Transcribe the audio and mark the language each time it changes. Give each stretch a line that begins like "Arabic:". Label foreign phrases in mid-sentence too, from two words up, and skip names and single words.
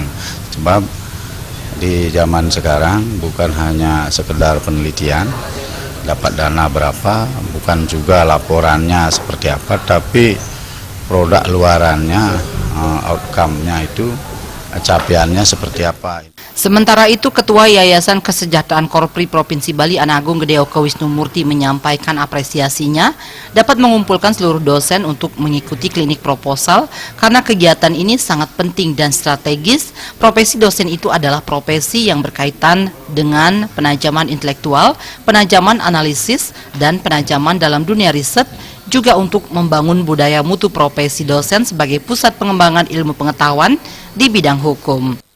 Indonesian: Sebab di zaman sekarang bukan hanya sekedar penelitian, dapat dana berapa, bukan juga laporannya seperti apa, tapi produk luarannya, outcome-nya itu, capaiannya seperti apa. Sementara itu, Ketua Yayasan Kesejahteraan Korpri Provinsi Bali Anagung Gedeoke Wisnumurti menyampaikan apresiasinya dapat mengumpulkan seluruh dosen untuk mengikuti klinik proposal karena kegiatan ini sangat penting dan strategis. Profesi dosen itu adalah profesi yang berkaitan dengan penajaman intelektual, penajaman analisis, dan penajaman dalam dunia riset, juga untuk membangun budaya mutu profesi dosen sebagai pusat pengembangan ilmu pengetahuan di bidang hukum.